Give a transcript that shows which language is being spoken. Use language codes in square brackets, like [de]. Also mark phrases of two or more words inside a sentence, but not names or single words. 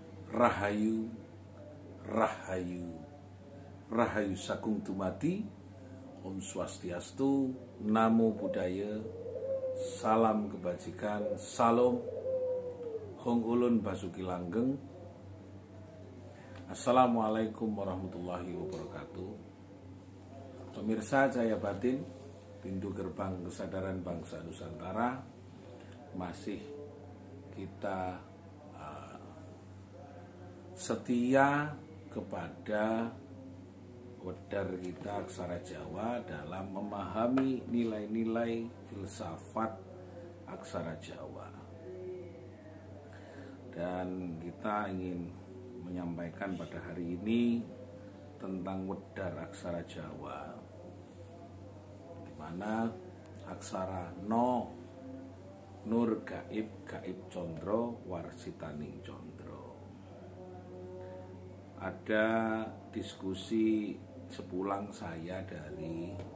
[jv] Rahayu, Rahayu, Rahayu Sakung Dumadi, [sa] Om Swastiastu, [pi] Namo Buddhaya, [id] Salam Kebajikan, Salam, [jv] Hong Ulun Basuki Langgeng. [ar] السلام عليكم ورحمة الله وبركاته. [id] Pemirsa Cahaya Batin, pintu gerbang kesadaran bangsa Nusantara, masih kita setia kepada wedar kita aksara Jawa dalam memahami nilai-nilai filsafat aksara Jawa. Dan kita ingin menyampaikan pada hari ini tentang wedar aksara Jawa, di mana aksara No, Nur Gaib, Gaib Condro, Warsitaning Condro. Ada diskusi sepulang saya dari